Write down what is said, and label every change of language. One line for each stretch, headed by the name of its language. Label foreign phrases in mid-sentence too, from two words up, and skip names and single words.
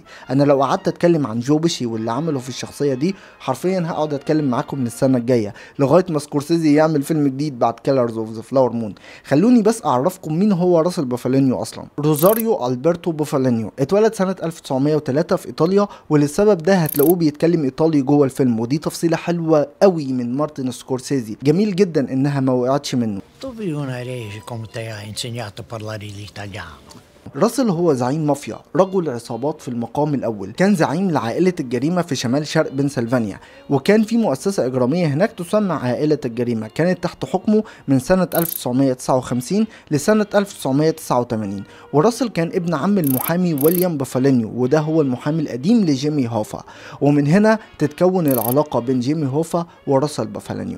Arabic: انا لو قعدت اتكلم عن جو بيشي واللي عمله في الشخصيه دي حرفيا هقعد اتكلم معاكم من السنه الجايه لغايه ما سكورسيزي يعمل فيلم جديد بعد كيلرز اوف ذا فلاور مون. خلوني بس اعرفكم مين هو راسل بافالينيو اصلا. روزاريو البرتو بافالينيو اتولد سنه 1903 في ايطاليا، وللسبب ده هتلاقوه بيتكلم ايطالي جوه الفيلم، ودي تفصيله حلوه قوي من مارتن سكورسيزي، جميل جدا انها ما وقعتش منه.
Italian: Dove una rege come te ha insegnato a parlare l'italiano?
Arabic: راسل هو زعيم مافيا، رجل عصابات في المقام الأول، كان زعيم لعائلة الجريمة في شمال شرق بنسلفانيا، وكان في مؤسسة إجرامية هناك تسمى عائلة الجريمة، كانت تحت حكمه من سنة 1959 لسنة 1989. وراسل كان ابن عم المحامي ويليام بافالينيو، وده هو المحامي القديم لجيمي هوفا، ومن هنا تتكون العلاقة بين جيمي هوفا وراسل بافالينيو.